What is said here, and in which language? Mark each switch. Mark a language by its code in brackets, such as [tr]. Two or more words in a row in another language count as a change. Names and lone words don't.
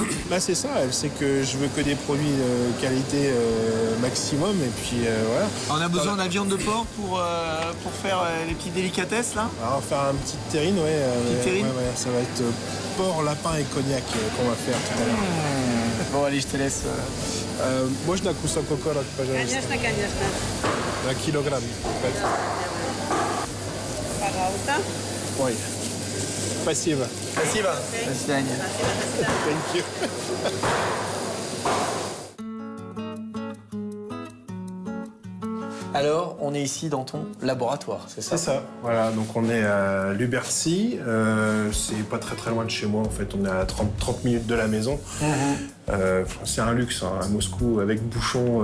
[fr] Bah c'est ça, elle sait que je veux que des produits de qualité maximum et puis voilà. On a besoin de la viande de porc pour faire les petites délicatesses, là? Alors, on va faire une petite terrine, ouais. Terrine. Ouais, ça va être porc, lapin et cognac qu'on va faire tout à l'heure. Bon, allez, je te laisse. [ru] Можно кусок окорок, пожалуйста? Конечно. [fr] Un kilogramme. [ru] Пожалуйста. Oui. Спасибо. Спасибо. [en] Thank you. [fr] Alors, on est ici dans ton laboratoire, c'est ça? C'est ça. Voilà, donc on est à Lubertsy. C'est pas très loin de chez moi, en fait. On est à 30 minutes de la maison. C'est un luxe, hein, à Moscou, avec bouchon.